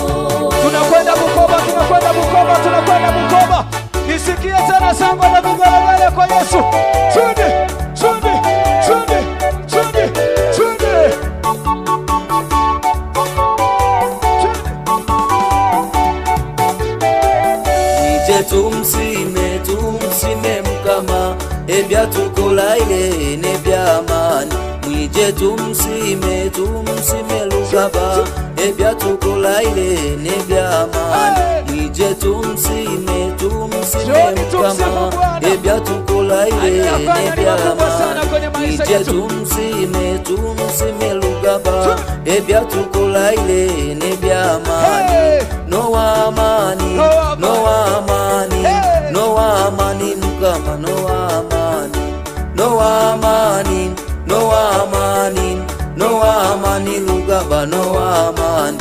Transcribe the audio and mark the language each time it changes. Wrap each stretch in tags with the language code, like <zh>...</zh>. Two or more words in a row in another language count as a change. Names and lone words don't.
<sw>Tunakwenda Bukoba, tunakwenda Bukoba, tunakwenda Bukoba. Nisikie tena samba na vigelegele kwa Yesu. Twende, twende, twende, twende, twende.</sw> <hay>Nije tumsime Mukama ebyatukola nebyamani. Mwije tumsime Lugaba ebyatukola nebyamani. Mwije tumsime Mukama ebyatukola nebyamani. Mwije tumsime Lugaba ebyatukola nebyamani. Nowa amani, Nowa amani, Nowa amani Mukama, Nowa amani, Nowa amani, Nowa amani, Nowa amani Lugaba, Nowa amani.</hay>